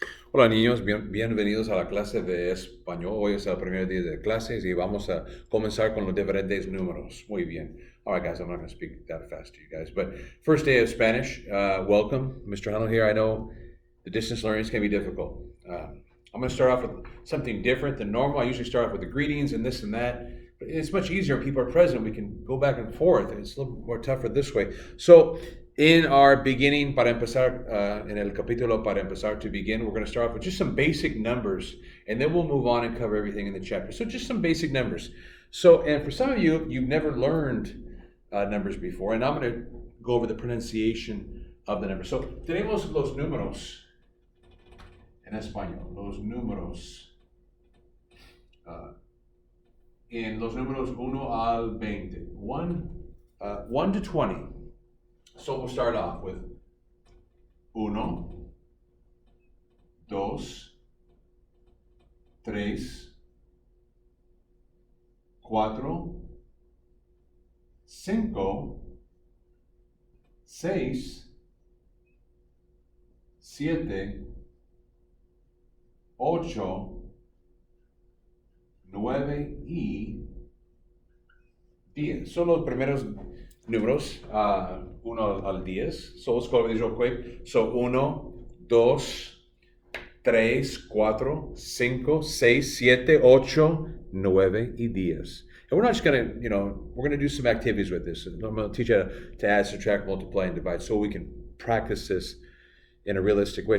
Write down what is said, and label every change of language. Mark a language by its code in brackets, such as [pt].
[es] Hola niños, bienvenidos a la clase de español. Hoy es el primer día de clases y vamos a comenzar con los diferentes números. Muy bien. [en] All right, guys, I'm not going to speak that fast to you guys. But first day of Spanish, welcome. Mr. Hunnell here. I know the distance learnings can be difficult. I'm going to start off with something different than normal. I usually start off with the greetings and this and that. But it's much easier when people are present. We can go back and forth. It's a little more tougher this way. So in our beginning, [es] para empezar, en el capítulo para empezar [en] to begin, we're going to start off with just some basic numbers, and then we'll move on and cover everything in the chapter. So just some basic numbers. So, and for some of you, you've never learned numbers before, and I'm going to go over the pronunciation of the numbers. [es] So tenemos los números en español, los números. En los números 1 al 20, [en] 1 to 20. So we'll start off with [es] uno, dos, tres, cuatro, cinco, seis, siete, ocho, nueve y 10. Son los primeros números, 1 al 10. [en] So let's go over these real quick. So 1, 2, 3, 4, 5, 6, 7, 8, 9 y 10. And we're not just going to, we're going to do some activities with this. I'm going to teach you to add, subtract, multiply, and divide so we can practice this in a realistic way.